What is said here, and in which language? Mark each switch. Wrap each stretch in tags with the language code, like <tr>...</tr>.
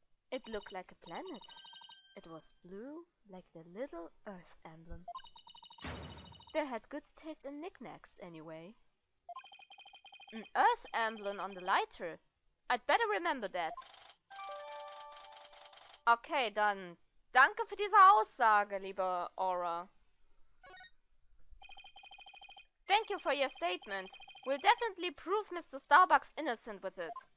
<en>It looked like a planet. It was blue, like the little Earth emblem. They had good taste in knickknacks, anyway. An Earth emblem on the lighter. I'd better remember that.</en> <de>Okay, dann danke für diese Aussage, liebe Aura.</de> <en>Thank you for your statement. We'll definitely prove Mr. Starbucks innocent with it.</en>